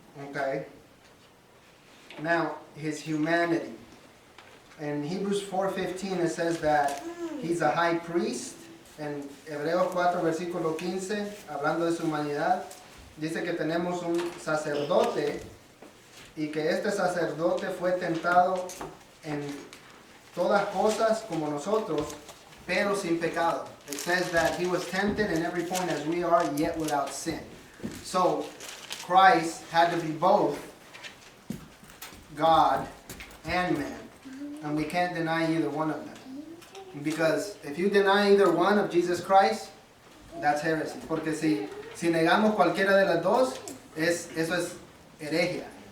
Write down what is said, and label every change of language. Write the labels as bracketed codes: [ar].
[en] Okay. Now, His humanity. In Hebrews 4:15 it says that He's a high priest. [es] En Hebreos 4 versículo 15, hablando de su humanidad, dice que tenemos un sacerdote y que este sacerdote fue tentado en todas cosas como nosotros, pero sin pecado. [en] It says that He was tempted in every point as we are, yet without sin. So, Christ had to be both God and man. And we can't deny either one of them. Because if you deny either one of Jesus Christ, that's heresy. [es] Porque si negamos cualquiera de las dos, eso es herejía.